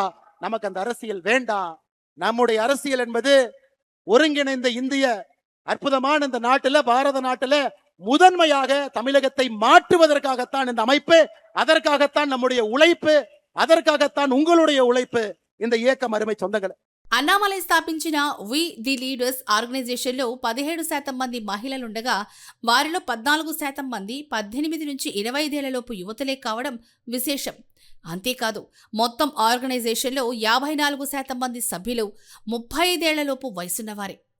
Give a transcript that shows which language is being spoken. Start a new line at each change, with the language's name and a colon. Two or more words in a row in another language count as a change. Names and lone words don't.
Tamil: நமக்கு அந்த அரசியல் வேண்டாம். நம்முடைய அரசியல் என்பது ஒருங்கிணைந்த இந்திய அற்புதமான இந்த நாட்டில், பாரத நாட்டில் முதன்மையாக தமிழகத்தை மாற்றுவதற்காகத்தான் இந்த அமைப்பு, அதற்காகத்தான் நம்முடைய உழைப்பு, அதற்காகத்தான் உங்களுடைய உழைப்பு, இந்த இயக்கம் అరుமை சொந்தங்களே.
Telugu: అన్నామలై స్థాపించిన వి ది లీడర్స్ ఆర్గనైజేషన్లో 17% మంది మహిళలుండగా వారిలో 14% మంది 18 నుంచి 25 ఏళ్లలోపు యువతులే కావడం విశేషం. అంతేకాదు, మొత్తం ఆర్గనైజేషన్లో 54% మంది సభ్యులు 35 ఏళ్లలోపు వయసున్నవారే.